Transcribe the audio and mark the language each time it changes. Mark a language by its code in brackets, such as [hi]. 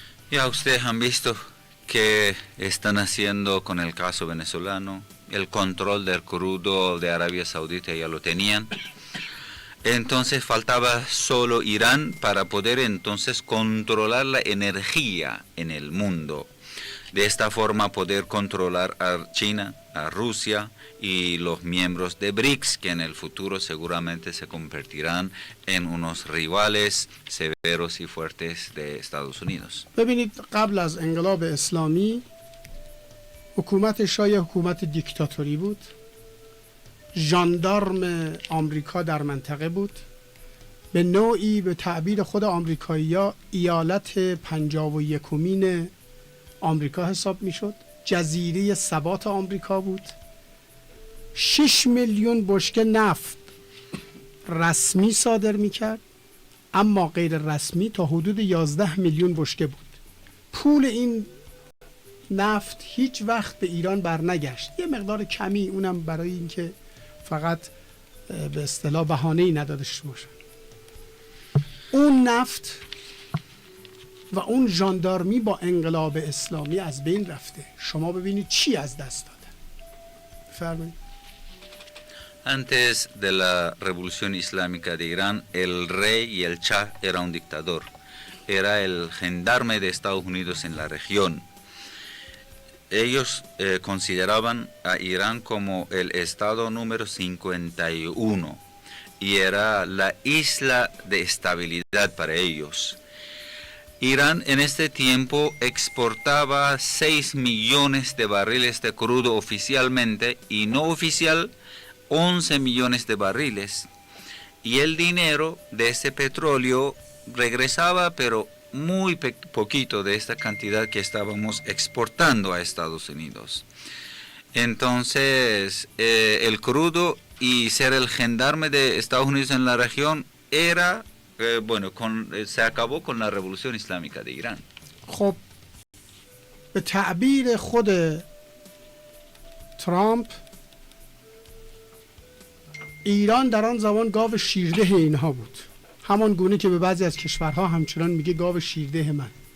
[es] Ya ustedes han visto que están haciendo con el caso venezolano, el control del crudo de Arabia Saudita ya lo tenían. Entonces faltaba solo Irán para poder entonces controlar la energía en el mundo. De esta forma poder controlar a China, a Rusia y los miembros de BRICS, que en el futuro seguramente se convertirán en unos rivales severos y fuertes de Estados Unidos. [fa] ببینید قبل از انقلاب اسلامی حکومت شاه حکومت دیکتاتوری بود. ژاندارم آمریکا در منطقه بود. به نوعی به تعبیر خود آمریکایی‌ها ایالت 51مین آمریکا حساب میشد. جزیره ثبات آمریکا بود. 6 میلیون بشکه نفت رسمی صادر میکرد، اما غیر رسمی تا حدود 11 میلیون بشکه بود. پول این نفت هیچ وقت به ایران برنگشت. یه مقدار کمی، اونم برای اینکه فقط به اصطلاح بهانه‌ای نداده شده باشه. اون نفت و اون ژاندارمی با انقلاب اسلامی از بین رفته. شما ببینید چی از دست دادن. بفرمایید. [es] Antes de la revolución islámica de Irán, el rey y el Shah era un dictador. Era el gendarme de Estados Unidos en la región. Ellos consideraban a Irán como el estado número 51 y era la isla de estabilidad para ellos. Irán en este tiempo exportaba 6 millones de barriles de crudo oficialmente y no oficial 11 millones de barriles. Y el dinero de ese petróleo regresaba, pero muy poquito de esta cantidad que estábamos exportando a Estados Unidos. Entonces, el crudo y ser el gendarme de Estados Unidos en la región era, se acabó con la revolución islámica de Irán. [fa] خب به تعبیر خود ترامپ ایران در آن زمان گاو شیرده اینها بود، همان گونه که به بعضی از کشورها همچنان میگه گاو شیرده من.